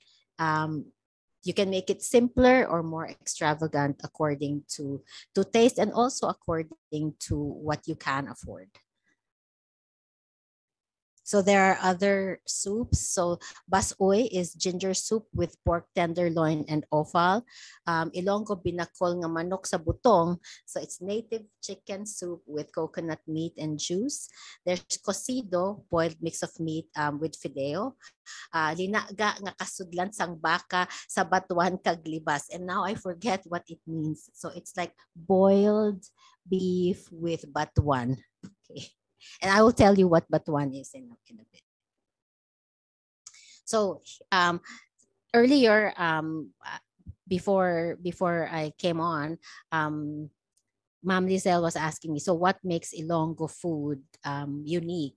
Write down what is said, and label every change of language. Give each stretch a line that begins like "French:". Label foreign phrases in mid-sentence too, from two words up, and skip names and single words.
English: You can make it simpler or more extravagant according to taste, and also according to what you can afford. So there are other soups. So basoy is ginger soup with pork tenderloin and offal.
Hiligaynon: Ilonggo binakol nga manok sa butong.
English: So it's native chicken soup with coconut meat and juice. There's cocido, boiled mix of meat with fideo.
Hiligaynon: Linaga nga kasudlan sang baka sa batuan kaglibas.
English: And now I forget what it means. So it's like boiled beef with batuan. Okay. And I will tell you what batuan is in a bit. So earlier, before I came on, Ma'am Lizelle was asking me, so what makes Ilonggo food unique?